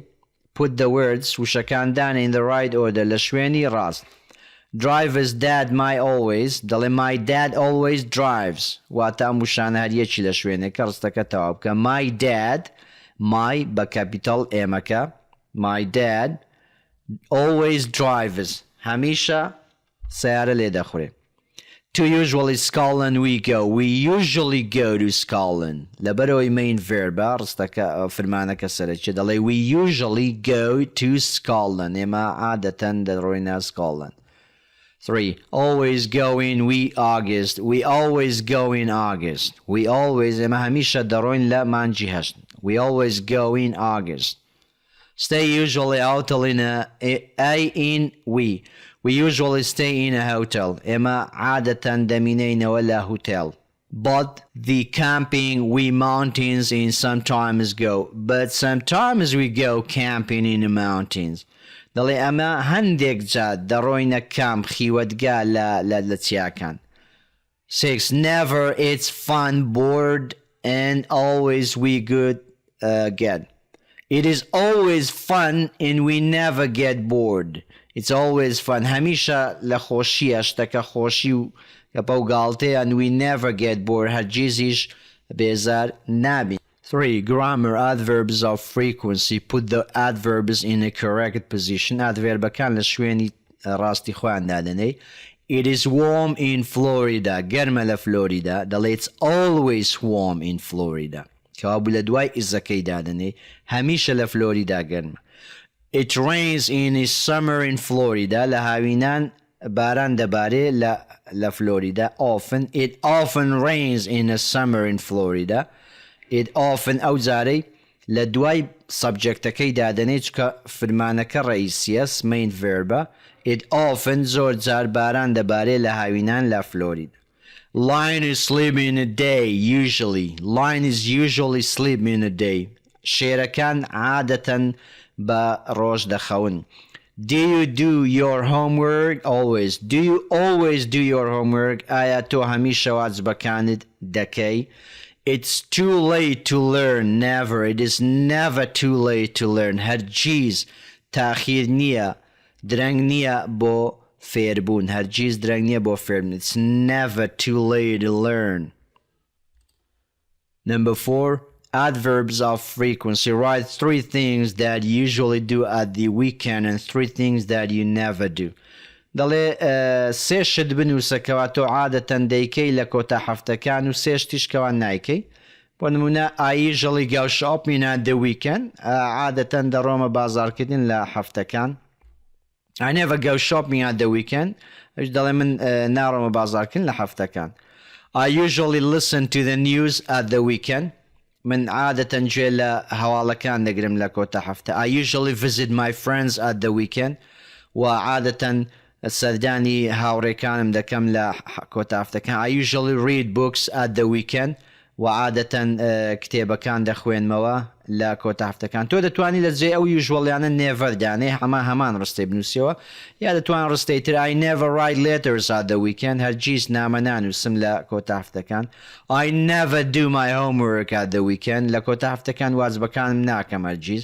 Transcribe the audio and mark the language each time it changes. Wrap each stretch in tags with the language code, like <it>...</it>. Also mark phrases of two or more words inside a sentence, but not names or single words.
<en>Put the words</en> <ckb>وشەکان دانە</ckb> <en>in the right order</en> <ckb>لە شوێنی ڕاست.</ckb> <en>Driver's dad might always. دەڵێ my dad always drives.</en> <ckb>واتە ئەم وشانە هەر یەکی لە شوێنێکە ڕستەکە تەواو بکە.</ckb> <en>My dad, my</en> <ckb>بە کەپیتاڵ ئێمەکە.</ckb> <en>My dad always drives.</en> <ckb>هەمیشە سیارە لێ دەخورێ.</ckb> <en>To usually Scotland we go. We usually go to Scotland.</en> <ckb>لەبەرەوەی</ckb> <en>main verb</en> <ckb>ڕستەکە فرمانەکە سەرەکی دەڵێ</ckb> <en>we usually go to Scotland.</en> <ckb>ئێمە عادەتەن دەڕۆینە Scotland. 3.</ckb> <en>Always go in we August. We always go in August. We always</en> <ckb>ئێمە هەمیشە دەڕۆین لە مانجی هەشت.</ckb> <en>We always go in August. Stay usually hotel in we. We usually stay in a hotel.</en> <ckb>ئێمە عادەتەن دەمینەینەوە لە هوتێل.</ckb> <en>But the camping we mountains in sometimes go. But sometimes we go camping in the mountains.</en> <ckb>دەڵێ ئەمە هەندێک جار دەڕۆینە کام خیوەتگا لە چیاکان. 6.</ckb> <en>Never it's fun, bored, and always we good get. It is always fun and we never get bored. It's always fun.</en> <ckb>هەمیشە لە خۆشیە شتەکە خۆشی و گەپە و گاڵتەیە</ckb> <en>and we never get bored.</en> <ckb>هەرگیزیش بێزار نابین. 3.</ckb> <en>Grammar, adverbs of frequency. Put the adverbs in a correct position.</en> <ckb>Adverbەکان لە شوێنی ڕاستی خۆیان دادەنێ.</ckb> <en>It is warm in Florida.</en> <ckb>گەرمە لە فلۆریدا. دەڵێ</ckb> <en>it's always warm in Florida.</en> <ckb>کەوابوو لە دوای ئیزەکەی دادەنێ. هەمیشە لە فلۆریدا گەرمە.</ckb> <en>It rains in the summer in Florida.</en> <ckb>لە هاوینان باران دەبارێ لە فلۆریدا.</ckb> <en>Often. It often rains in the summer in Florida. It often</en> <ckb>ئەو جارەی لە دوای سەبجەکتەکەی دادەنێ چکە فرمانەکە ڕئیسیە</ckb> <en>main verb. It often</en> <ckb>زۆر جار باران دەبارێ لە هاوینان لە فلۆریدا.</ckb> <en>Lion is sleeping in a day usually. Lion is usually sleeping in a day.</en> <ckb>شێرەکان عادەتەن بە ڕۆژ دەخەون.</ckb> <en>Do you do your homework always? Do you always do your homework?</en> <ckb>ئایا تۆ هەمیشە واجبەکانت دەکەی؟</ckb> <en>It's too late to learn. Never. It is never too late to learn.</en> <ckb>هەرگیز تاخیر نییە درەنگ نییە بۆ فێربوون. هەرگیز درەنگ نییە بۆ فێربوون.</ckb> <en>It's never too late to learn. Number 4. Adverbs of frequency. Write 3 things that you usually do at the weekend and 3 things that you never do.</en> <ckb>دەڵێ سێ شت بنووسە کەوا تۆ عادەتەن دەیکەی لە کۆتا هەفتەکان و سێ شتیش کەوا نایکەی. بۆ نمونە</ckb> <en>I usually go shopping at the weekend.</en> <ckb>عادەتەن دەڕۆمە بازارکردن لە هەفتەکان.</ckb> <en>I never go shopping at the weekend.</en> <ckb>دەڵێ من ناڕۆمە بازارکردن لە هەفتەکان.</ckb> <en>I usually listen to the news at the weekend.</en> <ckb>من عادة جێ لە هەواڵەکان دەگرم لە کۆتا هەفتە.</ckb> <en>I usually visit my friends at the weekend.</en> <ckb>و عادة سەردانی هاوڕێکانم دەکەم لە کۆتا هەفتەکان.</ckb> <en>I usually read books at the weekend.</en> <ckb>و عادة کتێبەکان دەخوێنمەوە لە کۆتا هەفتەکان. تۆ دەتوانی لە جێ ئەو usualانە never دانێ هەمان ڕستەی بنووسیەوە یا دەتوان ڕستەی تر</ckb> <en>I never write letters at the weekend</en> <ckb>هەرگیز نامە نانووسم لە کۆتا هەفتەکان.</ckb> <en>I never do my homework at the weekend</en> <ckb>لە کۆتا هەفتەکان واجبەکانم ناکەم هەرگیز.</ckb>